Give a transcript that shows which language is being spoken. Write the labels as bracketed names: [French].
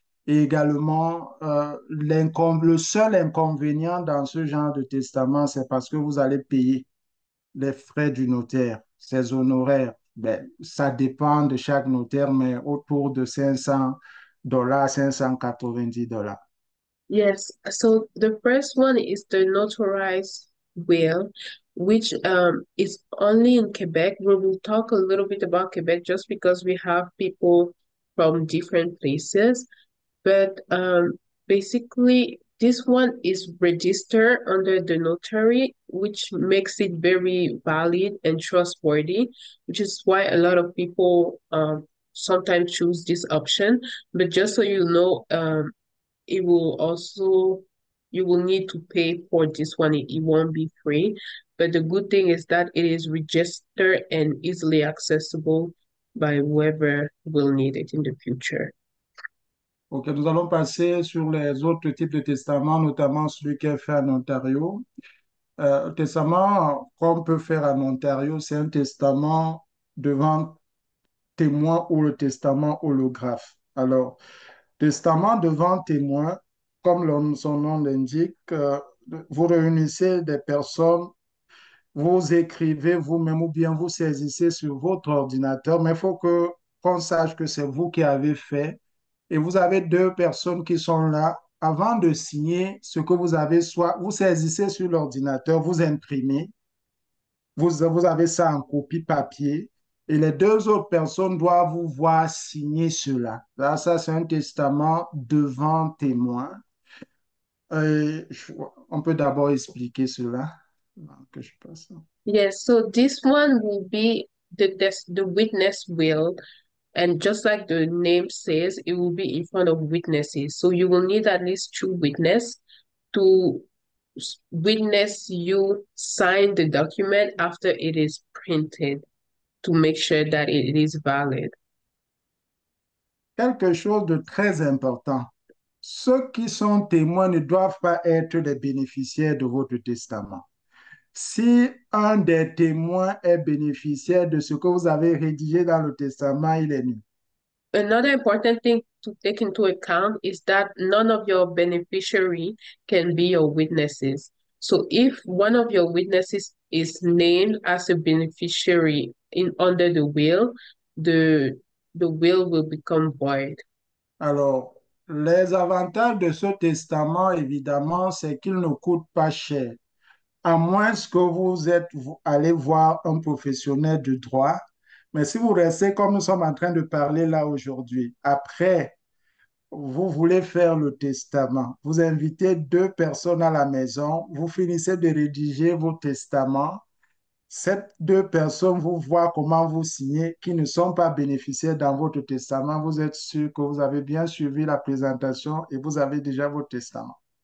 [French] Et également, le seul inconvénient dans ce genre de testament, c'est parce que vous allez payer les frais du notaire, ses honoraires. Ben, ça dépend de chaque notaire, mais autour de $500, $590. [English] Yes, so the first one is the notarized will, which is only in Quebec. We will talk a little bit about Quebec just because we have people from different places. But basically, this one is registered under the notary, which makes it very valid and trustworthy, which is why a lot of people sometimes choose this option. But just so you know, it will also you will need to pay for this one. It won't be free. But the good thing is that it is registered and easily accessible by whoever will need it in the future. [French] Ok, nous allons passer sur les autres types de testaments, notamment celui qui est fait en Ontario. Le testament qu'on peut faire en Ontario, c'est un testament devant témoin ou le testament holographe. Alors, testament devant témoin, comme son nom l'indique, vous réunissez des personnes, vous écrivez vous-même ou bien vous saisissez sur votre ordinateur, mais il faut que qu'on sache que c'est vous qui avez fait et vous avez deux personnes qui sont là. Avant de signer ce que vous avez, soit vous saisissez sur l'ordinateur, vous imprimez, vous avez ça en copie papier et les deux autres personnes doivent vous voir signer cela. Là, ça, c'est un testament devant témoin. On peut d'abord expliquer cela. Que je passe. [English] Yes, so this one will be the witness will, and just like the name says, it will be in front of witnesses. So you will need at least two witnesses to witness you sign the document after it is printed to make sure that it is valid. [French] Quelque chose de très important. Ceux qui sont témoins ne doivent pas être des bénéficiaires de votre testament. Si un des témoins est bénéficiaire de ce que vous avez rédigé dans le testament, il est nul. [English] Another important thing to take into account is that none of your beneficiary can be your witnesses. So if one of your witnesses is named as a beneficiary in under the will, the will become void. [French] Alors, les avantages de ce testament, évidemment, c'est qu'il ne coûte pas cher. À moins que vous allez voir un professionnel du droit. Mais si vous restez comme nous sommes en train de parler là aujourd'hui, après, vous voulez faire le testament, vous invitez deux personnes à la maison, vous finissez de rédiger vos testaments, ces deux personnes vous voient comment vous signez, qui ne sont pas bénéficiaires dans votre testament, vous êtes sûr que vous avez bien suivi la présentation et vous avez déjà votre testament.